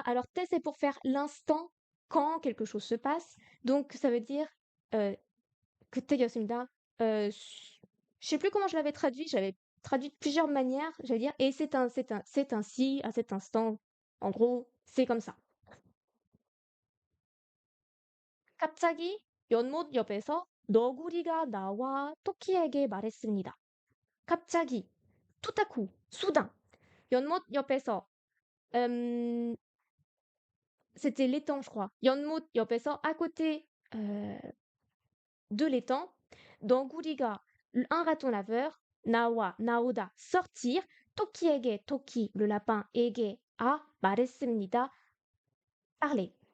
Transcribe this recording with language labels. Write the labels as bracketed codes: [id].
[fr] Alors, 때, c'est pour faire l'instant quand quelque chose se passe. Donc, ça veut dire 그때였습니다. Je sais plus comment je l'avais traduit. J'avais traduit de plusieurs manières. J'allais dire et c'est ainsi à cet instant. En gros, c'est comme ça. [ko] 갑자기 연못 옆에서 너구리가 나와 토끼에게 말했습니다. [fr] 갑자기, tout à coup, soudain. 연못 옆에서, c'était l'étang, je crois. 연못 옆에서, à côté de l'étang, 너구리가, un raton laveur, 나와, 나오다, sortir, 토끼에게, 토끼, le lapin, 에게, à, 말했습니다, parler.